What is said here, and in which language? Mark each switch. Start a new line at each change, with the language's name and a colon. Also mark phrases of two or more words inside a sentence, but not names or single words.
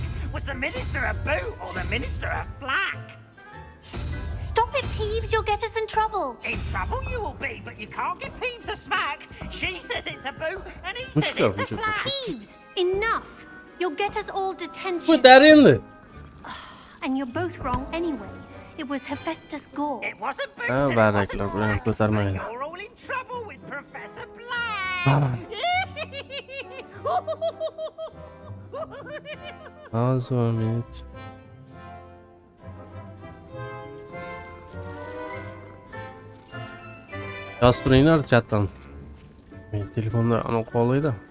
English: Was the minister a boot or the minister a flack? Stop it, Peeves. You'll get us in trouble. In trouble you will be, but you can't give Peeves a smack. She says it's a boot, and he says it's a flack. Peeves, enough. You'll get us all detention.
Uzbek: Ko'tar endi.
English: And you're both wrong anyway. It was Hephaestus Gore. It wasn't boot.
Uzbek: Ha, baraklar, bilan ko'tarmaydi.
English: You're all in trouble with Professor Black.
Uzbek: Hozir 1 minut. Yozib turinglar chatdan. Men telefonda anaqa qo'ydi.